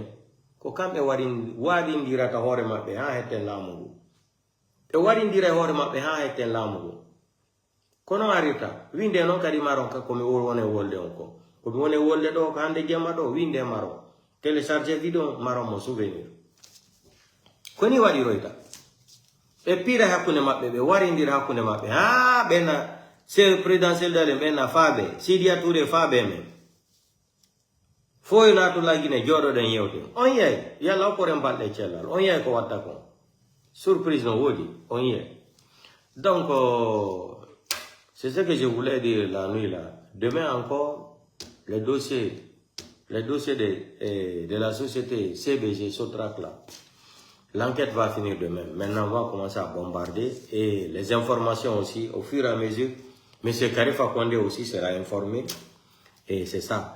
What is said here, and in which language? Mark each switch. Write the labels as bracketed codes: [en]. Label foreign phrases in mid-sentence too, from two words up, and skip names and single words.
[ff] ko kambe wadindira ta hore mabbe ha heten lamugo e wadindira hore mabbe ha heten lamugo kono arita winde non kadi maron ka ko mi wone wolde on ko mi wone wolde do ko hande gemma do winde maro [fr] télécharger vidéo [ff] maro mo souvenir koni wadi roita e pira hakkunde mabbe be warindira hakkunde mabbe ha bena [fr] c'est présidentiel [ff] dale bena fabe Sidia Touré fabe men foy na to lagine jodo den yewte on yey yalla ko rem balde cellal on yey ko watta ko surprise no wodi on yey [fr] donc c'est ce que je voulais dire la nuit là demain encore les dossiers de la société CBG Sotrac là l'enquête va finir demain maintenant on va commencer à bombarder et les informations aussi au fur et à mesure monsieur Karifa Condé aussi sera informé et c'est ça.